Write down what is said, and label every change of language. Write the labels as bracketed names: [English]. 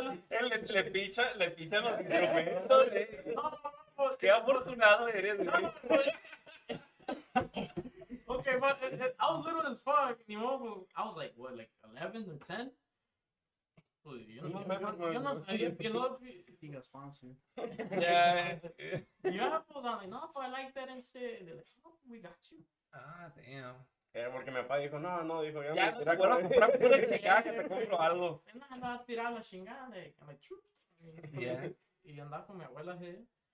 [Spanish] Él le pichan los instrumentos. Qué afortunado eres, güey. [English] Okay, but I was little as fuck. You know, I was like, what, like 11 or 10? [Spanish] Pues, yo no sabía que lo... [English] He got sponsored. Yeah. Yeah, pues, I'm like, no, pues, I like that and shit. They're like, oh, we got you. Ah, damn. [Spanish] Porque mi papá dijo, no, dijo, ya Ya no te vuelvo a comprar pura chingada que te compro algo. No, no, a tirar la chingada. [English] I'm like, true. Yeah. [Spanish] Y andaba con mi abuela así.